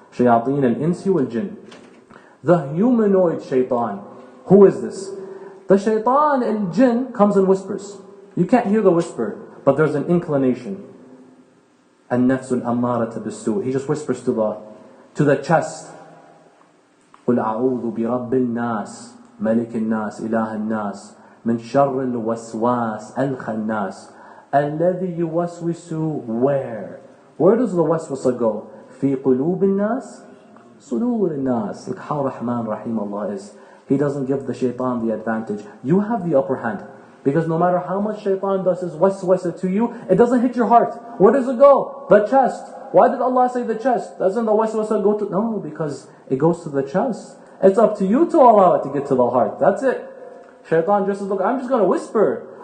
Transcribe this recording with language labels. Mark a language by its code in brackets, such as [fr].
[ar] Shayateen al-insi wal-jinn. [en] The humanoid shaitan. Who is this? The shaitan al-jinn comes and whispers. You can't hear the whisper, but there's an inclination. [ar] النفس الأمارة بالسوء. [en] He just whispers to the chest. [ar] قل أعوذ برب الناس ملك الناس إله الناس من شر الوسواس الخناس الذي يوسوس [en] where? Where does the waswasa go? [ar] في قلوب الناس صدور الناس. [en] Look how Rahman Rahim Allah is. He doesn't give the shaitan the advantage. You have the upper hand. Because no matter how much shaitan does his waswasa to you, it doesn't hit your heart. Where does it go? The chest. Why did Allah say the chest? Doesn't the waswasa go to... No, because it goes to the chest. It's up to you to allow it to get to the heart. That's it. Shaitan just says, look, I'm just going to whisper.